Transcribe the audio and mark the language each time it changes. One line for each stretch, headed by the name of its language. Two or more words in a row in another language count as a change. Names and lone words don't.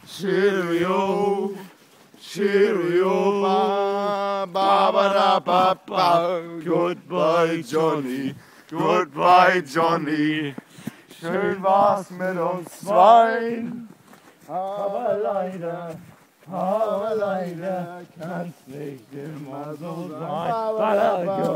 English: Cheerio, Cheerio, ba ba ba da ba ba. Goodbye Johnny, goodbye Johnny.
German: Schön war's mit uns zweien, aber leider kann's nicht immer so sein.